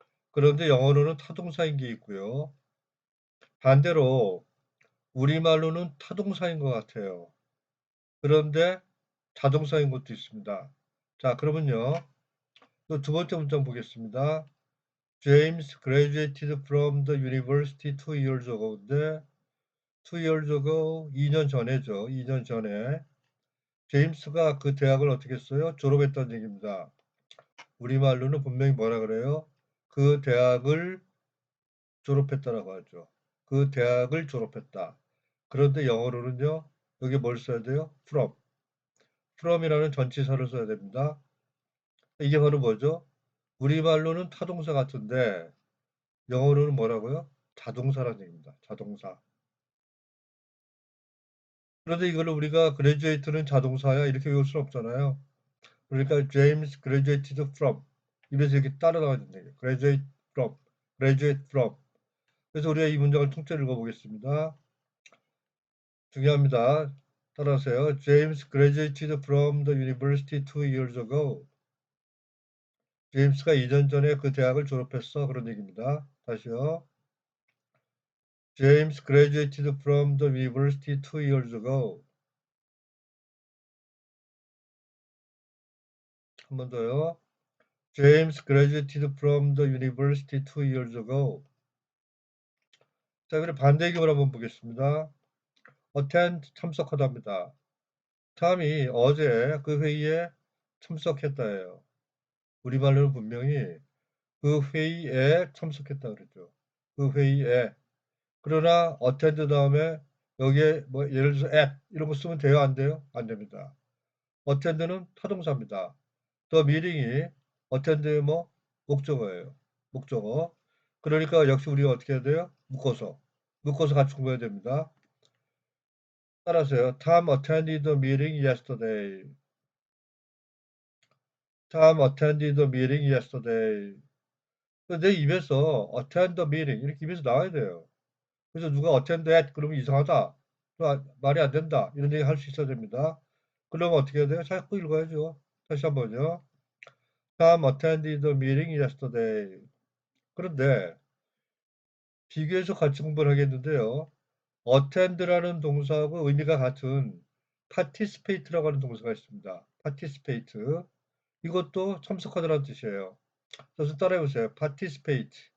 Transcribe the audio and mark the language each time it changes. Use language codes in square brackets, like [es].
[ko] 그런데 영어로는 타동사인 게 있고요. 반대로 우리말로는 타동사인 것 같아요. 그런데 자동사인 것도 있습니다. 자, 그러면요. 또 두 번째 문장 보겠습니다. [en] James graduated from the university 2 years ago인데 2 years ago [ko] 2년 전에죠. 2년 전에 제임스가 그 대학을 어떻게 했어요? 졸업했다는 얘기입니다. 우리말로는 분명히 뭐라 그래요? 그 대학을 졸업했다라고 하죠. 그 대학을 졸업했다. 그런데 영어로는요. 여기 뭘 써야 돼요? from이라는 전치사를 써야 됩니다. 이게 바로 뭐죠? 우리말로는 타동사 같은데 영어로는 뭐라고요? 자동사라는 얘기입니다. 자동사. 그런데 이거를 우리가 graduate는 자동사야 이렇게 외울 수는 없잖아요. 그러니까 [en] James graduated from [ko] 입에서 이렇게 따라 나와야 된다. [en] graduate from. [ko] 그래서 우리가 이 문장을 통째로 읽어보겠습니다. 중요합니다. 따라하세요. [en] James graduated from the university 2 years ago. [ko] 제임스가 2년 전에 그 대학을 졸업했어. 그런 얘기입니다. 다시요. [en] James graduated from the university 2 years ago. [ko] 한 번 더요. [en] James graduated from the university 2 years ago. [ko] 자, 그럼 반대 경우를 한번 보겠습니다. attend 참석하다입니다. 탐이 어제 그 회의에 참석했다예요. 우리말로는 분명히 그 회의에 참석했다 그랬죠. 그 회의에. 그러나 attend 다음에 여기에 뭐 예를 들어서 at 이런 거 쓰면 돼요? 안 돼요? 안 됩니다. attend는 타동사입니다. the meeting이 attend의 뭐 목적어예요. 목적어. 그러니까 역시 우리가 어떻게 해야 돼요? 묶어서 같이 공부해야 됩니다. 따라서요. [en] Tom attended the meeting yesterday. Tom attended the meeting yesterday. [ko] 내 입에서 [en] attend the meeting [ko] 이렇게 입에서 나와야 돼요. 그래서 누가 attend at 그러면 이상하다. 말이 안 된다. 이런 얘기 할 수 있어야 됩니다. 그러면 어떻게 해야 돼요? 자꾸 읽어야죠. 다시 한번요. [en] Tom attended the meeting yesterday. [ko] 그런데 비교해서 같이 공부를 하겠는데요. attend라는 동사하고 의미가 같은 participate라고 하는 동사가 있습니다. [en] participate. [ko] 이것도 참석하다라는 뜻이에요. 그래서 따라해보세요. participate.